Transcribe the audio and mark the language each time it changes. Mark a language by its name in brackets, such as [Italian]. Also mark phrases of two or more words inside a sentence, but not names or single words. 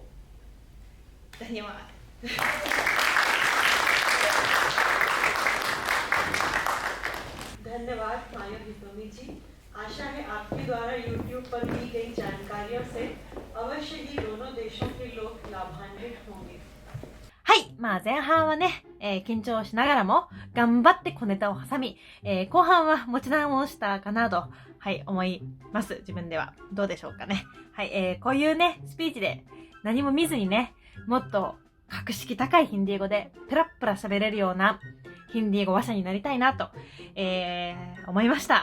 [Hindi] धन्यवाद। धन्यवाद माया हितोमी जी। आशा है आपके द्वारा YouTube पर दी गई जानकारियों से अवश्य ही दोनों देशों के लोग लाभान्वित होंगे। [Japanese] はい、前半はね、緊張しながらも頑張って小ネタを挟み、後半は持ち直したかなと、はい、思います。自分では。どうでしょうかね。はい、こういうね、スピーチで何も見ずにね、もっと格式高いヒンディー語でペラッペラ喋れるようなヒンディー語話者になりたいなと、思いました。